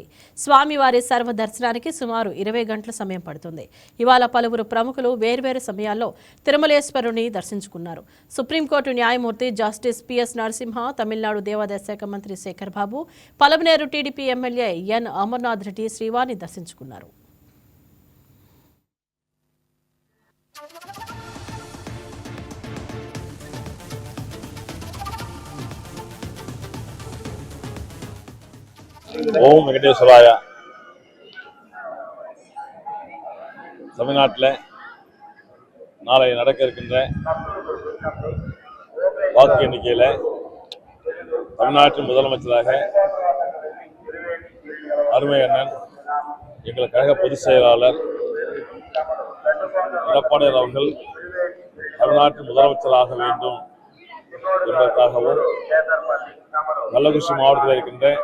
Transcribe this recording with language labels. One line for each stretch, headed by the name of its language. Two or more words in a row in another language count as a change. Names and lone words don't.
Telugu: స్వామివారి సర్వ దర్శనానికి సుమారు 20 గంటల సమయం పడుతుంది. ఇవాళ పలువురు ప్రముఖులు వేర్వేరు సమయాల్లో తిరుమలేశ్వరుని దర్శించుకున్నారు. సుప్రీంకోర్టు న్యాయమూర్తి జస్టిస్ పిఎస్ నరసింహ, తమిళనాడు దేవాదాయ శాఖ మంత్రి శేఖర్ బాబు, పలమనేరు టీడీపీ ఎమ్మెల్యే ఎన్ అమర్నాథ్ రెడ్డి శ్రీవారిని దర్శించుకున్నారు.
Tamil: ஓம் வெங்கடேஸ்வராய. தமிழ்நாட்டில் நாளை நடக்க இருக்கின்ற வாக்கு எண்ணிக்கையில் தமிழ்நாட்டின் முதலமைச்சராக அருமை அண்ணன் எங்கள் கழக பொதுச் செயலாளர் எடப்பாடியார் அவர்கள் தமிழ்நாட்டின் முதலமைச்சராக வேண்டும் என்பதற்காகவும் கள்ளக்குறிச்சி மாவட்டத்தில் இருக்கின்ற